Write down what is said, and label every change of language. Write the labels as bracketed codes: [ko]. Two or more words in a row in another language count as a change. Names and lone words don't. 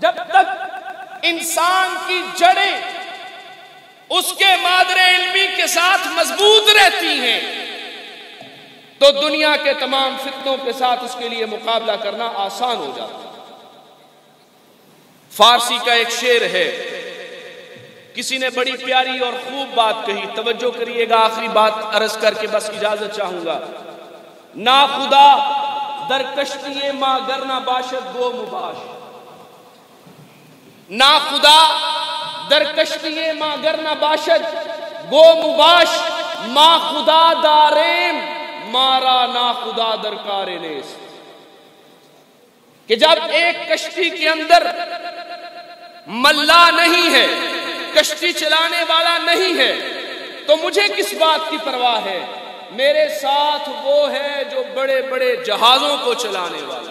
[ur] جب تک انسان کی جڑیں اس کے مادر علمی کے ساتھ مضبوط رہتی ہیں تو دنیا کے تمام فتنوں کے ساتھ اس کے لیے مقابلہ کرنا آسان ہو جاتا ہے۔ فارسی کا ایک شعر ہے، کسی نے بڑی پیاری اور خوب بات کہی، توجہ کریے گا، آخری بات عرض کر کے بس اجازت چاہوں گا۔ [fa] نا خدا در کشتی ماں گر نہ باشد گو مباش، نا خدا در کشتی ماں گر نہ باشد گو مباش، ما خدا داریم مارا نا خدا در کار نیست۔ [ur] کہ جب ایک کشتی کے اندر ملا نہیں ہے، کشتی چلانے والا نہیں ہے، تو مجھے کس بات کی پرواہ ہے؟ میرے ساتھ وہ ہے جو بڑے بڑے جہازوں کو چلانے والا۔